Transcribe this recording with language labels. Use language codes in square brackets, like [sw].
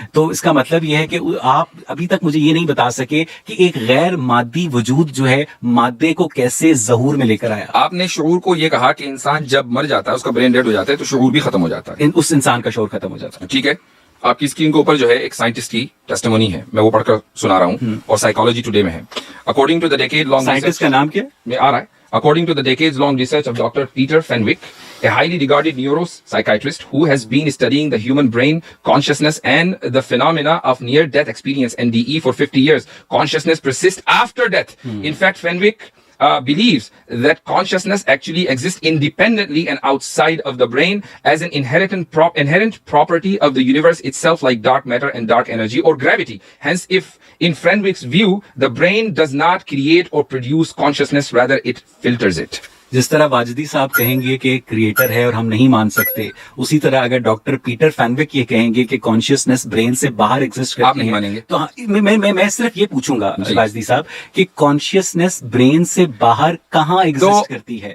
[ur] تو اس کا مطلب یہ ہے کہ آپ ابھی تک مجھے یہ نہیں بتا سکے کہ ایک غیر مادی وجود جو ہے مادے کو کیسے ظہور میں لے کر آیا. آپ نے شعور کو یہ کہا کہ انسان جب مر جاتا ہے, اس کا برین ڈیڈ ہو جاتا ہے, تو شعور بھی ختم ہو جاتا ہے, اس انسان کا شعور ختم ہو جاتا ہے. ٹھیک ہے, آپ کی اسکرین کے اوپر جو ہے ایک سائنٹسٹ کی ٹیسٹیمونی ہے, میں وہ پڑھ کر سنا رہا ہوں اور سائیکالوجی ٹوڈے میں ہے. [en] according to the decade long, [ur] scientist کا نام کیا میں آ رہا ہے. [en] According to the decades-long research of Dr. Peter Fenwick, a highly regarded neuropsychiatrist who has been studying the human brain, consciousness, and the phenomena of near-death experience (NDE) for 50 years, consciousness persists after death. In fact, Fenwick believes that consciousness actually exists independently and outside of the brain as an inherent property of the universe itself, like dark matter and dark energy or gravity. Hence, if in Fenwick's view, the brain does not create or produce consciousness, rather it filters it. [ur] جس طرح واجدی صاحب کہیں گے کہ creator ہے اور ہم نہیں مان سکتے, اسی طرح اگر ڈاکٹر پیٹر فینوک یہ کہیں گے کہ کانشیسنس برین سے باہر ایگزسٹ کرتی ہے, آپ نہیں مانیں گے. تو میں صرف یہ پوچھوں گا واجدی صاحب کہ کانشیسنس برین سے باہر کہاں ایگزسٹ کرتی ہے؟